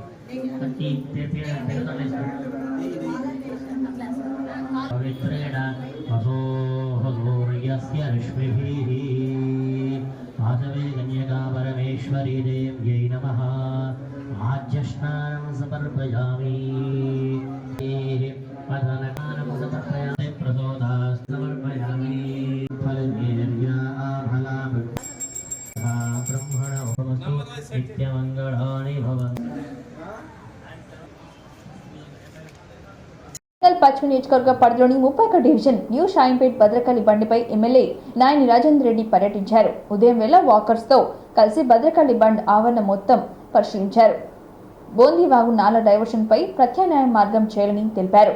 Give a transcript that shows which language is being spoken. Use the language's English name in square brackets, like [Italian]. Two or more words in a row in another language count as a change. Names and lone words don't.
[Sanskrit] पवित्रेण वसोः सूर्यस्य रश्मिभिः वासवे कन्यका परमेश्वरी देव्यै नमः आज्यस्नानं समर्पयामि पठनकानं समर्पयामि प्रसोदाः समर्पयामि फलवीर्या फला ब्रह्मण ओमस्तु नित्यमङ्गलानि भवन्तु। [Telugu] పశ్చిమ నియోజకవర్గ పరిధిలోని 31 డివిజన్ న్యూ షాయింపేట్ భద్రకాళి బండిపై ఎమ్మెల్యే నాయని రాజేందర్ రెడ్డి పర్యటించారు. ఉదయం వేళ వాకర్స్ తో కలిసి భద్రకాళి బండ్ ఆవరణ మొత్తం పరిశీలించారు. బోందీవాగు నాల డైవర్షన్ పై ప్రత్యామ్నాయ మార్గం చేయాలని తెలిపారు.